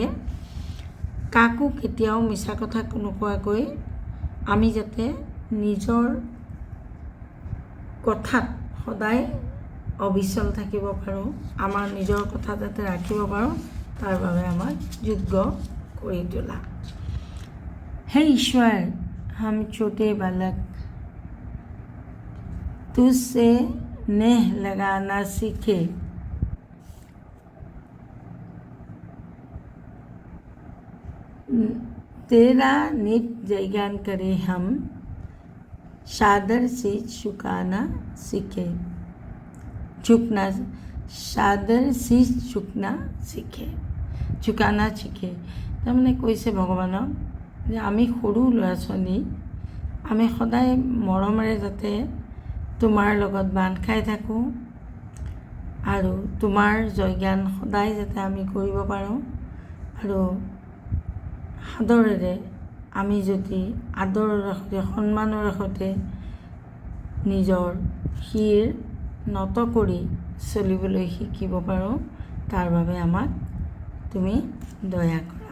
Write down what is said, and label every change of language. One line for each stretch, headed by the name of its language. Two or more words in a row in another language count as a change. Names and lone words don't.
Assamese: কাকো কেতিয়াও মিছা কথা নোকোৱাকৈ আমি যাতে নিজৰ কথাত সদায় অবিচল থাকিব পাৰোঁ, আমাৰ নিজৰ কথা যাতে ৰাখিব পাৰোঁ, তাৰ বাবে আমাক যোগ্য কৰি তোলা। হে ঈশ্বৰ,
Hindi: हम छोटे बालक तुझसे नेह लगाना सीखे, तेरा नित जयगान करे हम, सादर से झुकाना सीखे, सादर से झुकाना सीखे।
Assamese: তাৰমানে কৈছে ভগৱানক যে আমি সৰু ল'ৰা ছোৱালী, আমি সদায় মৰমেৰে যাতে তোমাৰ লগত বান্ধ খাই থাকোঁ আৰু তোমাৰ জয়গান সদায় যাতে আমি কৰিব পাৰোঁ, আৰু সাদৰেৰে আমি যদি আদৰৰ সৈতে সন্মানৰ সৈতে নিজৰ শিৰ নত কৰি চলিবলৈ শিকিব পাৰোঁ, তাৰ বাবে আমাক তুমি দয়া কৰা।